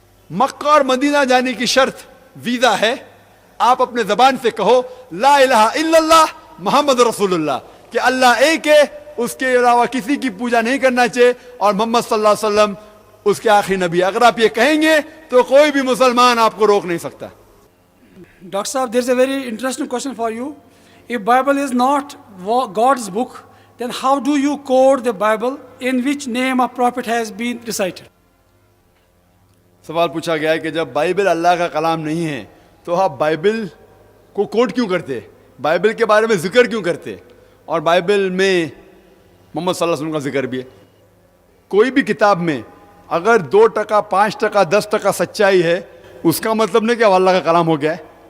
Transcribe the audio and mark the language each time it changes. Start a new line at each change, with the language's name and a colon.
Hindi: मक्का और मदीना जाने की शर्त वीजा है। आप अपने जबान से कहो ला इलाहा इल्लल्लाह मोहम्मद रसूलुल्लाह, कि अल्लाह एक है, उसके अलावा किसी की पूजा नहीं करना चाहिए, और मोहम्मद सल्लल्लाहु अलैहि वसल्लम उसके आखिरी नबी। अगर आप ये कहेंगे तो कोई भी मुसलमान आपको रोक नहीं सकता।
English: Dr. Saab, there's a very interesting question for you. If Bible is not God's book, then how do you quote the Bible in which name of prophet has been recited?
Hindi: सवाल पूछा गया है कि जब बाइबल अल्लाह का कलाम नहीं है तो आप बाइबल को कोट क्यों करते, बाइबल के बारे में जिक्र क्यों करते? और बाइबल में मोहम्मद सल्लल्लाहु अलैहि वसल्लम का जिक्र भी है। कोई भी किताब में अगर 2%, 5%, 10% सच्चाई है, उसका मतलब नहीं कि अल्लाह का कलाम हो गया है।